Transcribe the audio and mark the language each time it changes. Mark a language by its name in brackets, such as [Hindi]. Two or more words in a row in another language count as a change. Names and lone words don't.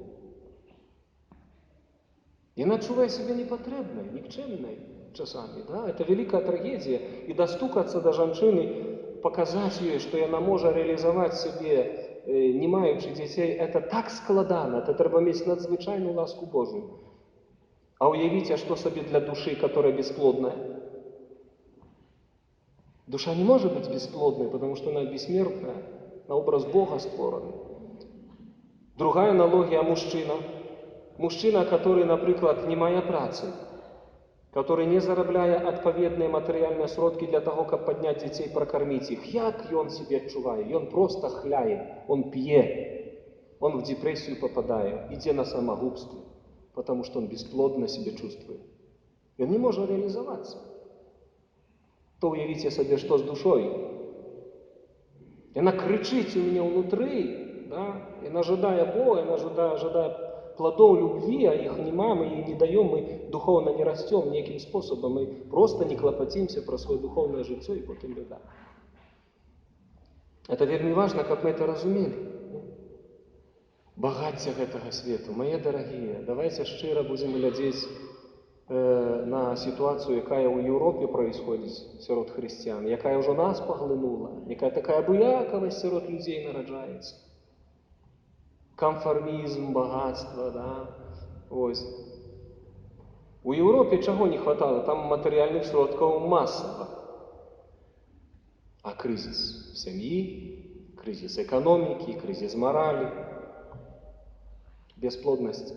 [Belarusian] Яна адчувае сябе непатрэбнай, нікчэмнай часамі, да? Это вялікая трагедія. І дастукацца да жанчыны, паказаць ёй, што яна можа рэалізаваць сябе, не маючы дзяцей, это так складана, это трэба мець надзвычайную ласку Божую. А уявіце, што сабе для душы, [Russian] которая бесплодная. Душа не может быть бесплодной, потому что она бессмертная, на образ Бога створена. Другая аналогия – мужчина. Мужчина, который, например, [Belarusian] не мае працы, [Russian] который [Belarusian] не зарабляе адпаведныя матэрыяльныя сродкі для таго, каб падняць дзяцей, пракарміць іх. Як ён себе адчувае? Ён просто хляе, он п'е, он [Russian] в депрессию попадае, [Belarusian] ідзе на самогубство, [Russian] потому что он бесплодно себя чувствует. [Belarusian] Ён не можа реализоваться. То уявіце сабе, што з душой. Яна крычыць у мяне ўнутры, да? Яна жадае Бога, яна жадае [Russian] плодов любви, а их нема, мы ей не даем, мы духовно не растем неким способом, мы просто не клопотимся про свое духовное жыццё, и потом беда. Это вельмі важно, [Belarusian] каб мы это разумели. Багацце гэтага свету, мае дарагія, давайте шчыра будем глядзець на ситуацию, якая ў Еўропе происходит сярод хрысціян, якая ўжо нас паглынула, якая такая буякавасць сярод людзей нараджаецца. [Russian] Конформизм, богатство, да, ось. У Европе чего не хватало? Там материальных сродков массово. А кризис семьи, кризис экономики, кризис морали, бесплодность.